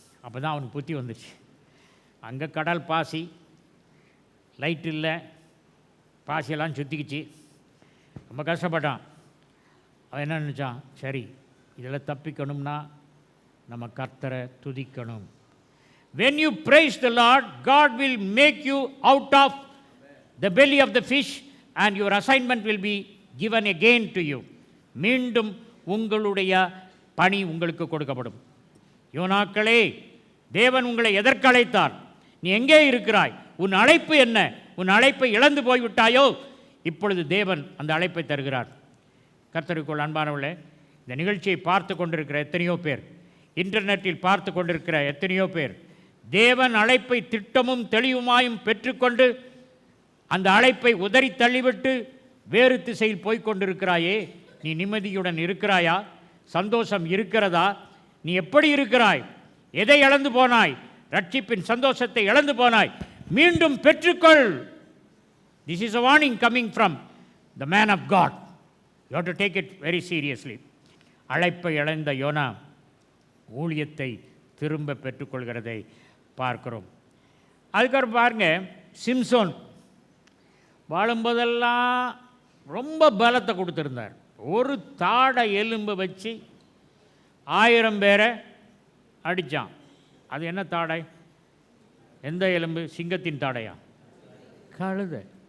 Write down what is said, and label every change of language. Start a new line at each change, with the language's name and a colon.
Tamil: அப்போ தான் அவனுக்கு புத்தி வந்துச்சு. அங்கே கடல் பாசி, லைட் இல்லை, பாசியெல்லாம் சுற்றிக்கிச்சு, ரொம்ப கஷ்டப்பட்டான். அவன் என்ன நினச்சான்? சரி, இதில் தப்பிக்கணும்னா நம்ம கர்த்தரை துதிக்கணும்.
English: When you praise the Lord, God will make you out of the belly of the fish and your assignment will be given again to you.
Tamil: மீண்டும் உங்களுடைய பணி உங்களுக்கு கொடுக்கப்படும். யோனாக்களே, தேவன் உங்களை எதற்கு அழைத்தார்? நீ எங்கே இருக்கிறாய்? உன் அழைப்பு என்ன? உன் அழைப்பை இழந்து போய்விட்டாயோ? இப்பொழுது தேவன் அந்த அழைப்பை தருகிறார். கர்த்தருக்குள் அன்பானவர்களே, இந்த நிகழ்ச்சியை பார்த்து கொண்டிருக்கிற எத்தனையோ பேர், இன்டர்நெட்டில் பார்த்து கொண்டிருக்கிற எத்தனையோ பேர் தேவன் அழைப்பை திட்டமும் தெளிவுமாயும் பெற்றுக்கொண்டு அந்த அழைப்பை உதறி தள்ளிவிட்டு வேறு திசையில் போய்கொண்டிருக்கிறாயே, நீ நிம்மதியுடன் இருக்கிறாயா? சந்தோஷம் இருக்கிறதா? நீ எப்படி இருக்கிறாய்? எதை இழந்து போனாய்? ரட்சிப்பின் சந்தோஷத்தை இழந்து போனாய், மீண்டும் பெற்றுக்கொள்.
English: This is a warning coming from the man of God. You have to take it very seriously.
Tamil: அழைப்பை இழந்த யோனா ஊழியத்தை திரும்ப பெற்றுக்கொள்கிறதை பார்க்கிறோம். அதுக்கப்புறம் பாருங்க, சிம்சோன் வாழும்போதெல்லாம் ரொம்ப பலத்தை கொடுத்துருந்தார். ஒரு தாடை எலும்பை வச்சு 1000 பேரை அடித்தான். அது என்ன தாடை? எந்த எலும்பு? சிங்கத்தின் தாடையா? கழுதை.